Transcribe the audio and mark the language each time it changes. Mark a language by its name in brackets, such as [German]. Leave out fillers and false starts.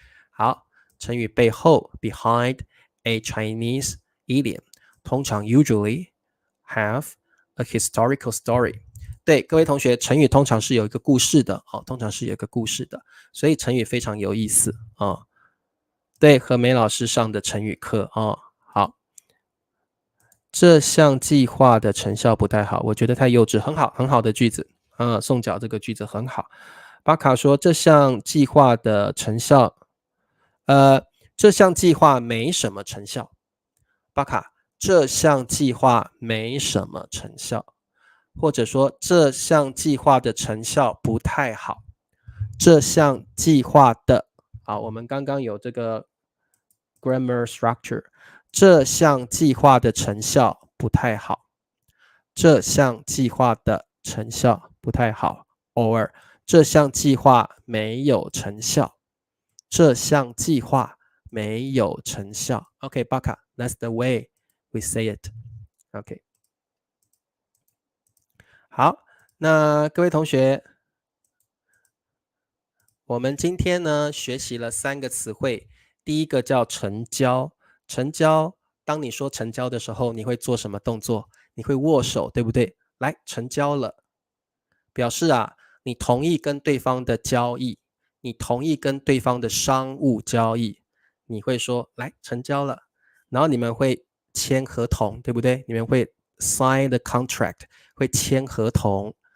[Chinese] 好，成语背后 [English] behind a Chinese idiom， [Chinese] 通常 [English] usually have a historical story。 [Chinese] 对，各位同学，成语通常是有一个故事的哦，通常是有一个故事的，所以成语非常有意思哦。对，何梅老师上的成语课哦。好，这项计划的成效不太好，我觉得太幼稚，很好，很好的句子。宋角这个句子很好。巴卡说这项计划的成效，这项计划没什么成效。巴卡，这项计划没什么成效，或者说这项计划的成效不太好。这项计划的，好，我们刚刚有这个 grammar structure。这项计划的成效不太好。这项计划的成效不太好。 or 这项计划没有成效。这项计划没有成效。 [English] OK, Baka, that's the way we say it. OK. [Chinese] 好，那各位同学，我们今天呢学习了3个词汇。第一个叫成交。成交，当你说成交的时候，你会做什么动作？你会握手，对不对？来，成交了，表示你同意跟对方的交易，你同意跟对方的商务交易，你会说来成交了，然后你们会签合同，对不对？你们会 [English] sign the contract， [Chinese] 会签合同。